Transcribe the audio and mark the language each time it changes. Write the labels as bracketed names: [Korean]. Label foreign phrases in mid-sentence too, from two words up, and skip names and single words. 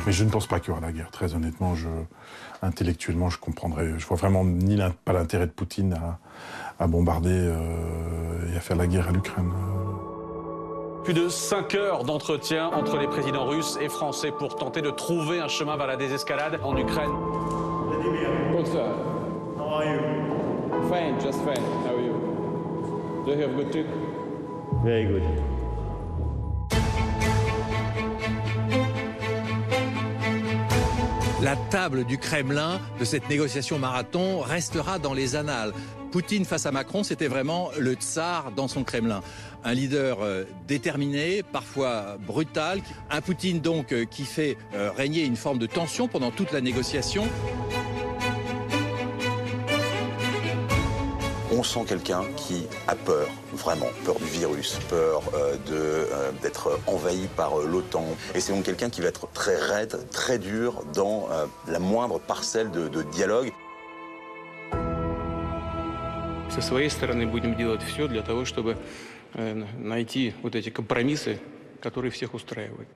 [French] Mais je ne pense pas qu'il y aura la guerre. Très honnêtement, intellectuellement, je comprendrai. Je vois vraiment pas l'intérêt de Poutine à bombarder et à faire la guerre à l'Ukraine. Plus de 5 heures d'entretien entre les présidents russes et français pour tenter de trouver un chemin vers la désescalade en Ukraine. [English] Good, sir. How are you? Fine, just fine. How are you? Do you have a good trip? Very good. [French] La table du Kremlin de cette négociation marathon restera dans les annales. Poutine face à Macron, c'était vraiment le tsar dans son Kremlin. Un leader déterminé, parfois brutal. Un Poutine donc qui fait régner une forme de tension pendant toute la négociation. On sent quelqu'un qui a peur, vraiment, peur du virus, peur d'être envahi par l'OTAN. Et c'est donc quelqu'un qui va être très raide, très dur dans la moindre parcelle de dialogue. [Russian] Со своей стороны будем делать все для того, чтобы найти вот эти компромиссы, которые всех устраивают.